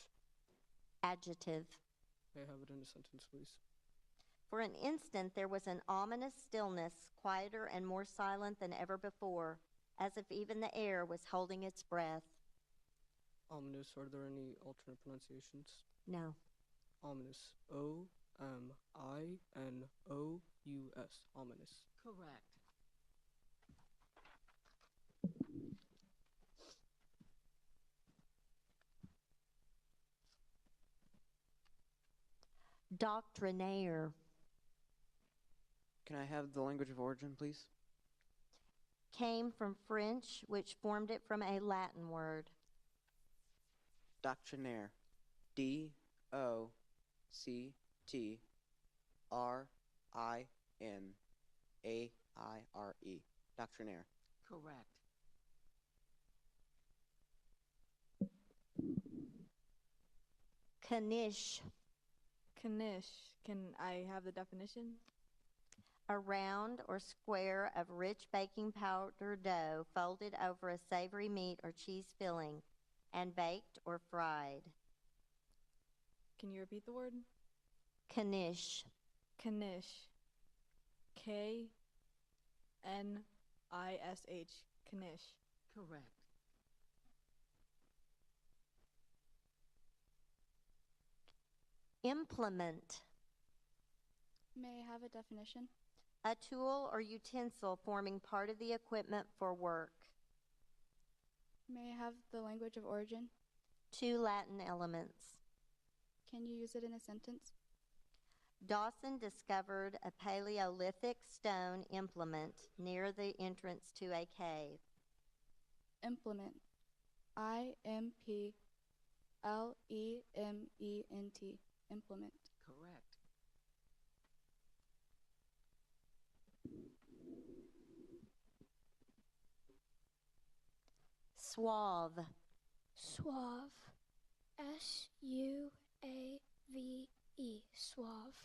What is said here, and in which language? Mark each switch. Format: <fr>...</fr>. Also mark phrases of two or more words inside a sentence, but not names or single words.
<en>Adjective. May I have it in a sentence, please? For an instant there was an ominous stillness, quieter and more silent than ever before, as if even the air was holding its breath. Ominous. Are there any alternate pronunciations? No. Ominous. O-M-I-N-O-U-S. Ominous. Correct. Doctrinaire. Can I have the language of origin, please? Came from French, which formed it from a Latin word. Doctrinaire. D-O-C-T-R-I-N-A-I-R-E. Doctrinaire. Correct. Knish. Knish. Can I have the definition? A round or square of rich baking powder dough folded over a savory meat or cheese filling and baked or fried. Can you repeat the word? Knish. Knish. K-N-I-S-H. Knish. Correct. Implement. May I have a definition? A tool or utensil forming part of the equipment for work. May I have the language of origin? 2 Latin elements. Can you use it in a sentence? Dawson discovered a Paleolithic stone implement near the entrance to a cave. Implement. I-M-P-L-E-M-E-N-T. Implement. Correct. Suave. Suave. S-U-A-V-E. Suave.</en>